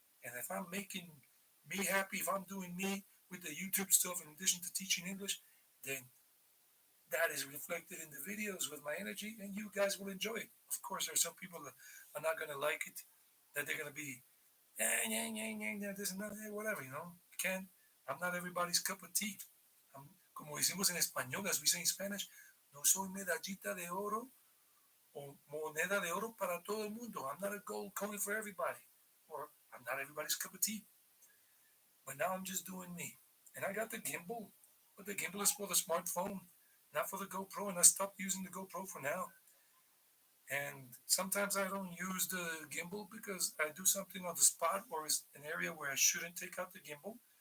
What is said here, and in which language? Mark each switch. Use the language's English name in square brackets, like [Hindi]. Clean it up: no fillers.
[English] And if I'm making me happy, if I'm doing me with the YouTube stuff in addition to teaching English, then that is reflected in the videos with my energy and you guys will enjoy it. Of course, there are some people that are not going to like it, that they're going to be, this and that, whatever, you know. You can't, I'm not everybody's cup of tea. [Spanish] Como decimos en español, [English] as we say in Spanish, [Spanish] no soy medallita de oro o moneda de oro para todo el mundo. [English] I'm not a gold coin for everybody, or I'm not everybody's cup of tea. But now I'm just doing me. And I got the gimbal, but the gimbal is for the smartphone, not for the GoPro, and I stopped using the GoPro for now. And sometimes I don't use the gimbal because I do something on the spot or is an area where I shouldn't take out the gimbal.